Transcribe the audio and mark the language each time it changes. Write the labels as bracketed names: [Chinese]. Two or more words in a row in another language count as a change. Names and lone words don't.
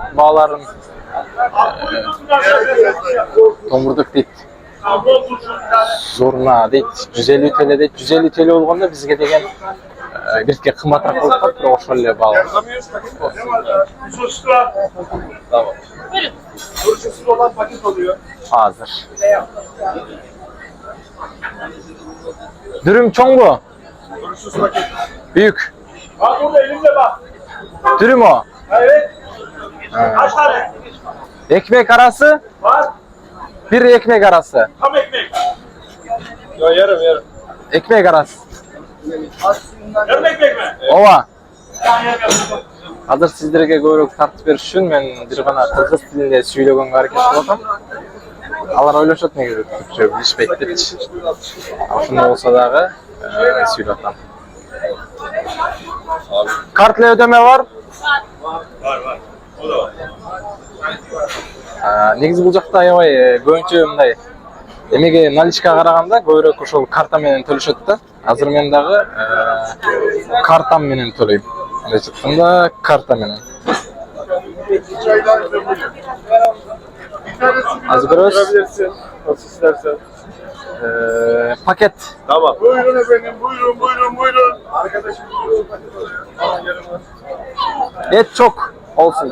[Kyrgyz] Бааларын томурдук дейт. Зурна дейт, 150 TL дейт. 150 TL болгондо бизге деген бирке кымбатыраак болуп калат, бирок ошол эле баал. Азыр. [Turkish] Dürüm çoğu büyük. Bak burada elimde bak. Dürüm o. Evet. Kaç tane? Ekmek arası, Var. bir ekmek arası. Tam ekmek. Ya yarım. Ekmek arası. Yarım ekmek mi? Ova. Yarım. [Kyrgyz] Hazır sizlerge көбүрөөк тартып бериш үчүн мен бир гана кыргыз тилинде сүйлөгөнгө аракет кылып атам. Алар ойлошот негизи түркчө билишпейт депчи. Ошондой болсо дагы сүйлөп атам. [Turkish] Картла ödeme var? Var. O da var. [Kyrgyz] Негизи бул жакта аябай көбүнчө мындай эмеге наличкага караганда көбүрөөк ошол карта менен төлөшөт да. Азыр мен дагы картам менен төлөйм. Мындайча айтканда карта менен. [Turkish] Azır görüyoruz. Görebilirsin. Nasıl istersen. Paket. Tamam. Buyurun efendim. Buyurun. Arkadaşım. Et çok olsun.